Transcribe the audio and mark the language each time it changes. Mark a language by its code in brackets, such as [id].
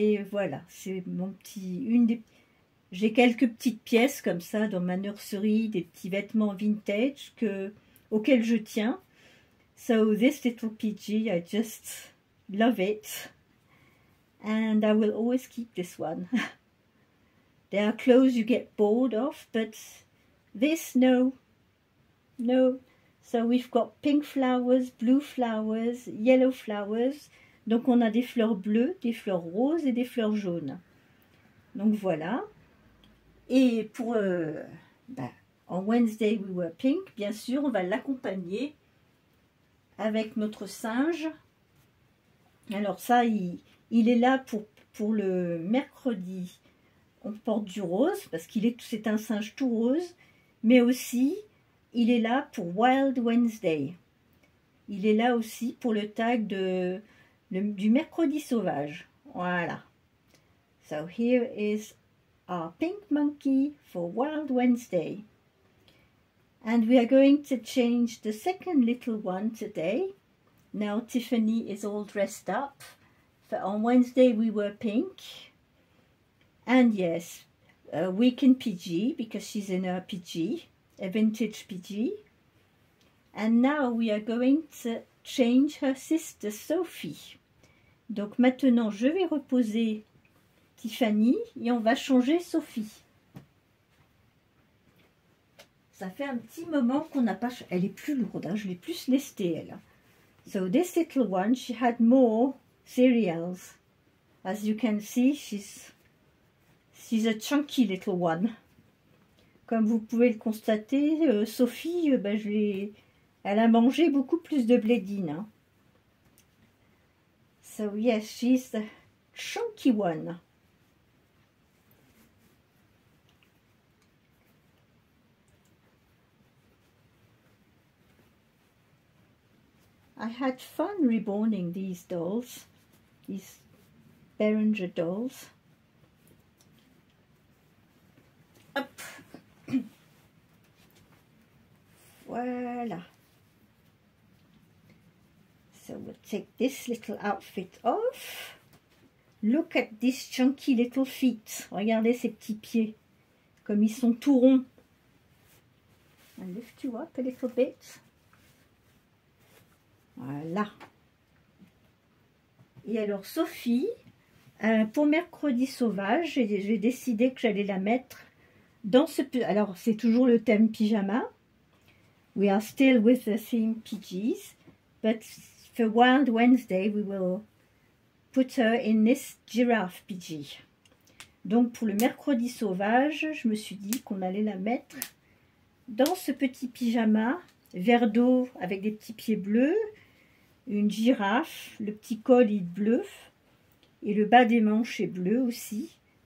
[fr] Voilà, c'est mon petit, j'ai quelques petites pièces comme ça dans ma nurserie, des petits vêtements vintage auxquels je tiens. [en] So this little PG, I just love it, and I will always keep this one. There are clothes you get bored of, but this, no. So we've got pink flowers, blue flowers, yellow flowers. [fr] Donc on a des fleurs bleues, des fleurs roses et des fleurs jaunes. Donc voilà. Et pour en [en] Wednesday we were pink, [fr] bien sûr, on va l'accompagner avec notre singe. Alors ça, il est là pour le mercredi. On porte du rose parce c'est un singe tout rose, mais aussi il est là pour Wild Wednesday. Il est là aussi pour le tag du mercredi sauvage. Voilà. [en] So here is our pink monkey for Wild Wednesday. And we are going to change the second little one today. Now Tiffany is all dressed up. On Wednesday we were pink. And yes, we can PG because she's in her PG, a vintage PG. And now we are going to change her sister Sophie. [fr] Donc maintenant je vais reposer Tiffany et on va changer Sophie. Ça fait un petit moment qu'on n'a pas... Elle est plus lourde, hein, je l'ai plus lestée, elle. [en] So this little one, she had more cereals. As you can see, she's a chunky little one. [fr] Comme vous pouvez le constater, Sophie, elle a mangé beaucoup plus de blédine. Hein. [en] So yes, she's the chunky one. I had fun reborning these dolls, these Beringer dolls. Hop. [fr] Voilà. [en] So we'll take this little outfit off. Look at these chunky little feet. [fr] Regardez ces petits pieds, comme ils sont tout ronds. [en] I'll lift you up a little bit. [fr] Voilà. Et alors Sophie, pour mercredi sauvage, j'ai décidé que j'allais la mettre dans ce... Alors c'est toujours le thème pyjama. [en] We are still with the theme PGs. But for Wild Wednesday, we will put her in this giraffe PG. [fr] Donc pour le mercredi sauvage, je me suis dit qu'on allait la mettre dans ce petit pyjama vert d'eau avec des petits pieds bleus, une girafe, le petit col est bleu et le bas des manches est bleu aussi.